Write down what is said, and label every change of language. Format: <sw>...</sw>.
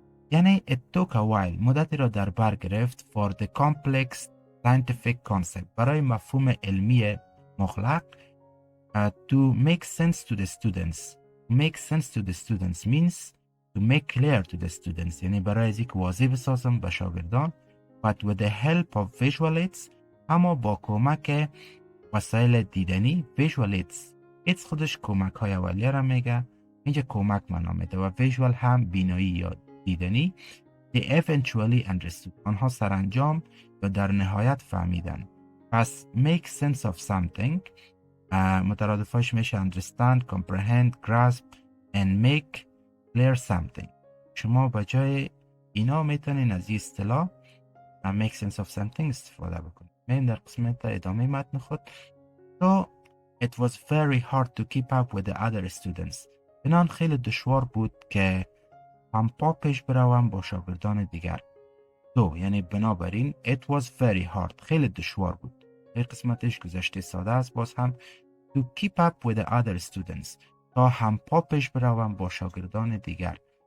<fa>یعنی</fa> <en>it took a while</en> <fa>مدتی را در بر گرفت</fa> <en>for the complex scientific concept</en> <fa>برای مفهوم علمی مغلق</fa> <en>to make sense to the students. Make sense to the students</en> <fa>means to make clear to the students یعنی برای از یک واضح بسازم به شاگردان</fa> <en>but with the help of visual aids</en> <fa>اما با کمک وسایل دیدنی visual aids خودش کمک های اولیه را میگه اینجا کمک معنا میده و visual هم بینایی یا دیدنی.</fa> <en>they eventually understood</en> <fa>آنها سرانجام و در نهایت فهمیدن. پس</fa> <en>make sense of something</en> <fa>مترادفاش میشه</fa> <en>understand, comprehend, grasp and make clear something.</en> <fa>شما به جای اینا میتونین از این اصطلاح make sense of something استفاده بکنید. میم در قسمت ادامه متن خود</fa> <en>So it was very hard to keep up with the other students.</en> <fa>بنان خیلی دشوار بود که همپا پیش بروم با شاگردان دیگر.</fa> <en>So</en> <fa>یعنی بنابراین</fa> <en>it was very hard</en> <fa>خیلی دشوار بود. این قسمتش گذشته ساده است باز هم</fa> <en>to keep up with the other students</en> <fa>تا همپا پیش بروم با شاگردان دیگر.</fa>